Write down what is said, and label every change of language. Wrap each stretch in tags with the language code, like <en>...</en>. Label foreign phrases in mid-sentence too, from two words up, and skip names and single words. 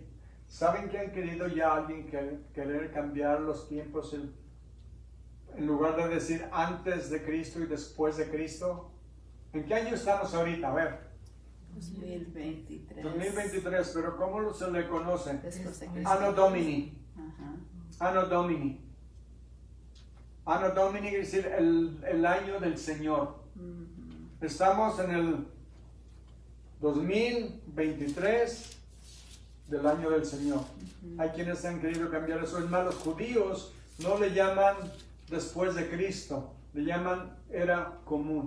<es>¿Saben que han querido ya alguien querer cambiar los tiempos en lugar de decir antes de Cristo y después de Cristo? ¿En qué año estamos ahorita? A ver. 2023. 2023, pero ¿cómo se le conoce? Después de Cristo.</es> <la>Anno Domini.</la> <es>Ajá.</es> <la>Anno Domini. Anno Domini</la> <es>quiere decir el año del Señor. Estamos en el 2023 del año del Señor. Hay quienes han querido cambiar eso. Es más, los judíos no le llaman después de Cristo, le llaman era común.</es>